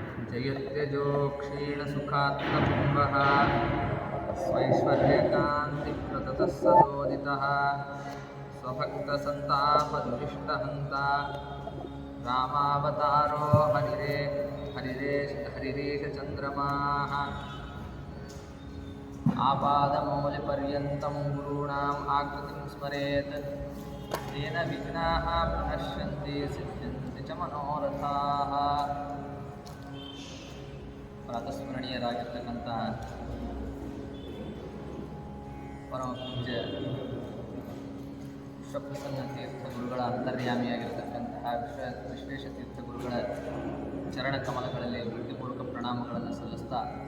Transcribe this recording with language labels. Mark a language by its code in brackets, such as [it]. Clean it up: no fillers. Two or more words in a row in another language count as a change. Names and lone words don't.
[sa] जयत्यजो क्षीणसुखात्मकुम्भः स्वैश्वर्यकान्तिप्रततः सदोदितः स्वभक्तसन्तापदुरिष्टहन्ता रामावतारो हरिरेशचन्द्रमाः आपादमौलिपर्यन्तं गुरूणाम् आकृतिं स्मरेत् तेन विघ्नाः प्रणश्यन्ति सिद्ध्यन्ति च मनोरथाः. [kn] ಪ್ರಾತಸ್ಮರಣೀಯರಾಗಿರ್ತಕ್ಕಂಥ ಪರಮ ಪೂಜ್ಯ ವಿಶ್ವಪ್ರಸನ್ನ ತೀರ್ಥ ಗುರುಗಳ ಅಂತರ್ಯಾಮಿಯಾಗಿರ್ತಕ್ಕಂತಹ ವಿಶ್ವೇಶ ತೀರ್ಥ ಗುರುಗಳ ಚರಣ ಕಮಲಗಳಲ್ಲಿ ಭಕ್ತಿಪೂರ್ವಕ ಪ್ರಣಾಮಗಳನ್ನು ಸಲ್ಲಿಸ್ತಾ